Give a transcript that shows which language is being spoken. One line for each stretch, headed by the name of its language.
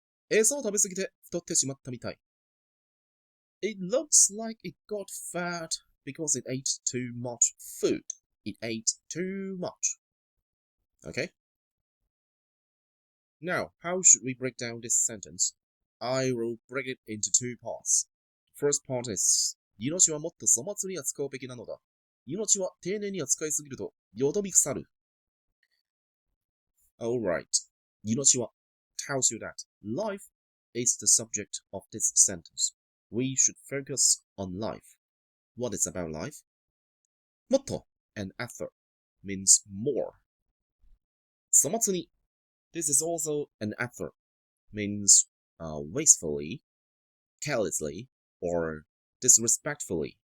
Japanese: 餌を食べすぎて太ってしまったみたい.
English: It looks like it got fat because it ate too much food. It ate too much. Okay? Now, how should we break down this sentence? I will break it into two parts. First part is
Japanese: 命はもっと粗末に扱うべきなのだ。命は丁寧に扱いすぎるとよどみ腐る。
English: Alright. 命は tells you that life is the subject of this sentence. We should focus on life. What is about life? もっと and effort means more. 粗末に This is also an effort, means wastefully, carelessly, or disrespectfully.